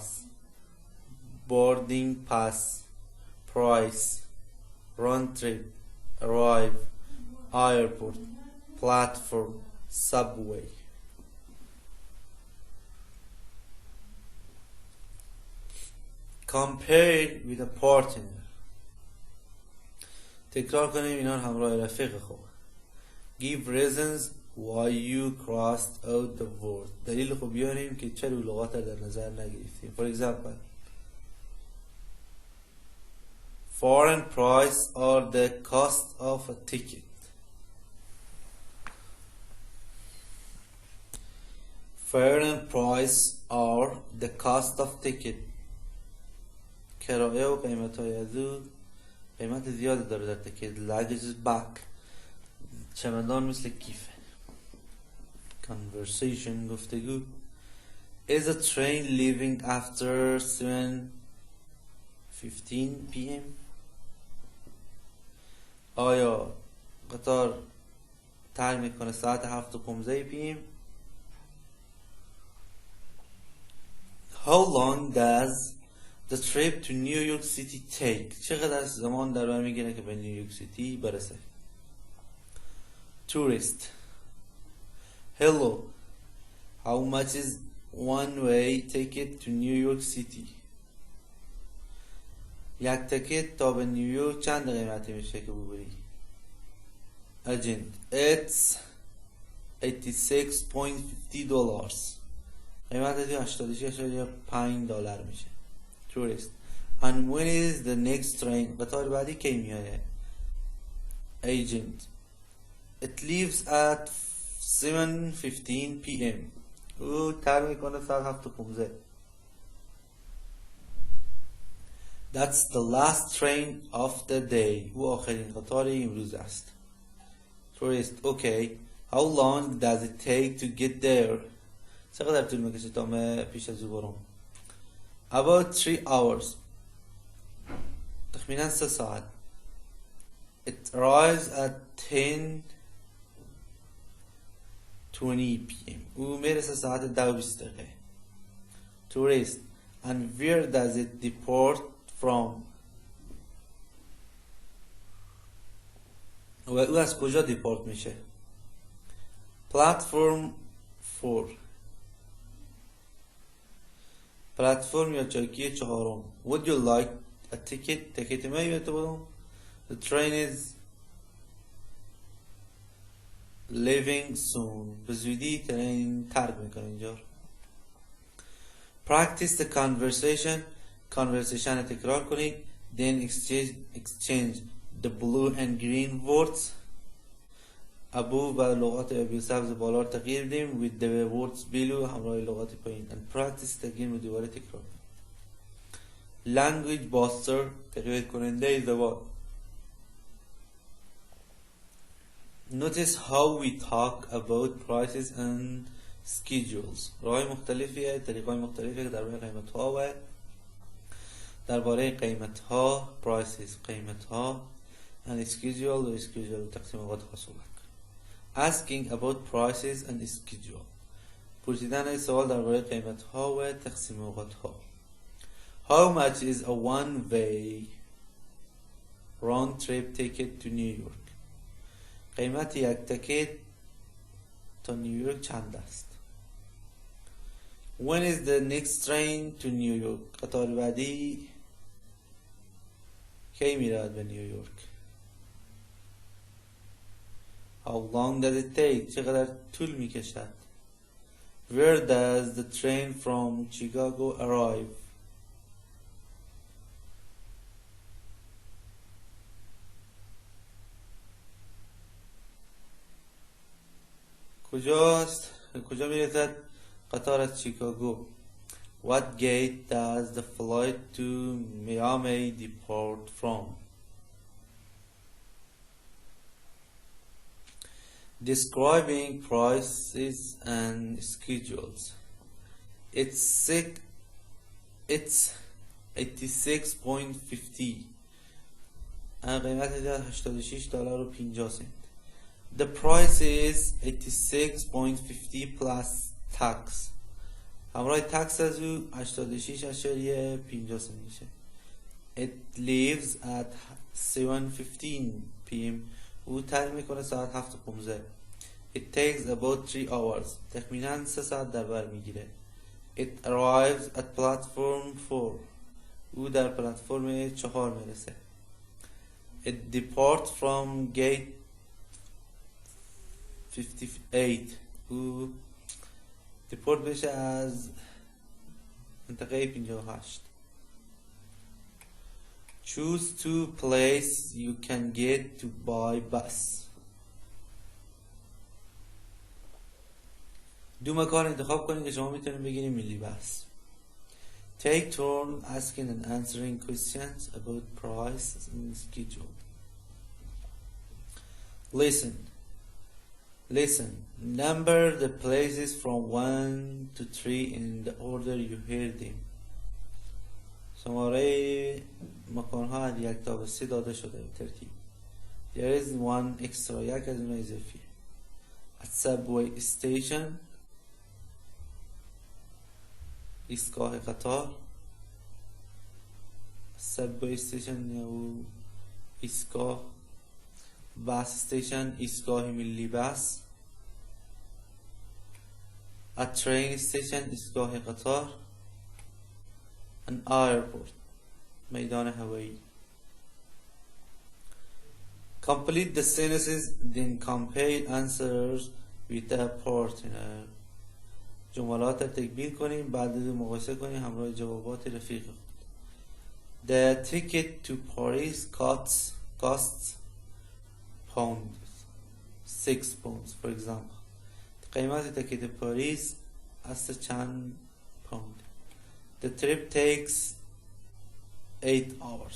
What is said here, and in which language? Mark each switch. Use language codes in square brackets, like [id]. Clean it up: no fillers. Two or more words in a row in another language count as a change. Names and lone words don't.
[en] Boarding pass. Price. Round trip. Arrive. Airport. Platform. Subway. Compare with a partner. [fa] تکرار کنیم اینا رو همراه رفیق خود. [en] Give reasons why you crossed out the word. [fa] دلیل خوب بیاریم که چرا لغات رو در نظر نگرفتیم. [en] For example, foreign price or the cost of a ticket. Foreign price or the cost of ticket. [fa] کرایه و قیمت های از او قیمت زیادی داره در تیکت. [en] Luggage back. [fa] چمدان مثل کیفه. Conversation. گفتگو. [en] Is a train leaving after 7:15 p.m.? [fa] آیا قطار ترک میکنه ساعت 7:15 p.m.? [en] How long does the trip to New York City take? [fa] چقدر زمان در بر میگیره که به نیویورک سیتی برسه؟ [en] Tourist. Hello. How much is one way ticket to New York City? [fa] یک تکت تا به نیویورک چند قیمتی میشه که ببری؟ [en] agent it's $86.50 [fa] قیمت 86.5 دلار میشه. [en] tourist and when is the next train [fa] قطار بعدی کی میاد؟ [en] agent it leaves at 7:15 p.m. [fa] او تر میکنه ساعت 7:15. [en] That's the last train of the day. [fa] او آخرین قطار امروز است. [en] Tourist okay. How long does it take to get there? [fa] چقدر طول میکشه تا من پیش از او برم؟ [en] About 3 hours. [fa] تخمینا 3 ساعت. [en] It arrives at 10:20 p.m. [fa] او میرسه ساعت 10:20 دقیقه. [en] Tourist and where does it depart from? [fa] و او از کجا دیپارت میشه؟ Platform 4 پلتفرم یا چوکی 4. [en] Would you like a ticket? [fa] تکت میای تو بدم؟ [en] The train is leaving soon. [fa] به زودی ترین ترک میکنه اینجا. [en] Practice the conversation. [fa] conversation تکرار کنید. [en] Then exchange the blue and green words. [fa] ابو و لغات ابی سبز بالا رو تغییر بدیم [en] with the words below [fa] همراه لغات پایین. [en] and practice [fa] تغییر و دوباره تکرار. [en] language booster [fa] تقویت کننده زبان. [en] notice how we talk about prices and schedules. [fa] راه مختلفیه، طریقای مختلفی که درباره قیمت ها و درباره قیمت ها prices قیمت ها [en] and schedule [fa] و schedule تقسیم اوقات ها صحبت. [en] asking about prices and schedule [fa] پرسیدن سوال درباره قیمت ها و تقسیم اوقات ها. [en] how much is a one-way round trip ticket to New York? [fa] قیمت یک تکت تا نیویورک چند است؟ [en] when is the next train to New York? [fa] قطار بعدی کی میرود به نیویورک؟ [en] how long does it take? [fa] چقدر طول میکشد؟ [en] where does the train from Chicago arrive? [fa] کجا میرسد قطار از شیکاگو؟ [en] what gate does the flight to Miami depart from? describing prices and schedules. [fa] It's 86.50 قیمت 86 دلار و 50 سنت. [en] The price is 86.50 plus tax. [fa] همراه تکس از او 86.50 سنت میشه. [en] It leaves at 7:15 p.m. [fa] او ترک میکنه ساعت 7:15. [en] It takes about 3 hours. [fa] تخمینا 3 ساعت در بر میگیره. [en] It arrives at platform 4. [fa] او در پلتفرم 4 میرسه. [en] It departs from gate 58. [fa] او دیپورت بشه از منطقه 58. [en] choose two places you can get to by bus. [fa] دو مکان انتخاب کنید که شما میتونید بگیرید ملی بس. [en] take turn asking and answering questions about price and schedule. listen number the places from 1 to 3 in the order you hear them. [fa] شماره مکان‌ها از 1 تا به 3 داده شده به ترتیب. [en] There is one extra [fa] یک از اونها اضافی. [en] At subway station [fa] ایستگاه قطار. [en] subway station [fa] یا ایستگاه. [en] bus station [fa] ایستگاه ملی بس. [en] a train station [fa] ایستگاه قطار. [en] an airport [fa] میدان هوایی. [en] Complete the sentences, then compare answers with a partner. [fa] جملات را تکمیل کنیم، بعد مقایسه کنیم همراه جوابات رفیق خود. [en] The ticket to Paris costs pounds 6 pounds for example. [fa] قیمت تکت پاریس از چند پوند. [en] The trip takes 8 hours.